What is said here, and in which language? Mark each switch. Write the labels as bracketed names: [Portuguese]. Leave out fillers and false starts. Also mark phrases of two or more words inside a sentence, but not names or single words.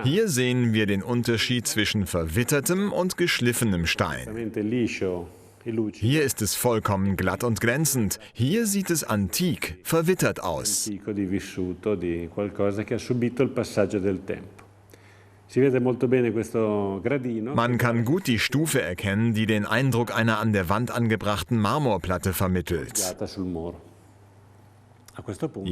[German] Hier sehen wir den Unterschied zwischen verwittertem und geschliffenem Stein. [Italian] veramente liscio e lucido, [German] Hier ist es vollkommen glatt und glänzend. Hier sieht es antik, verwittert aus. [Italian] antico, di vissuto, di qualcosa che ha subito il passaggio del tempo. Si vede molto bene questo gradino. [German] Man kann gut die Stufe erkennen, die den Eindruck einer an der Wand angebrachten Marmorplatte vermittelt. [Italian] appoggiata sul muro. A questo punto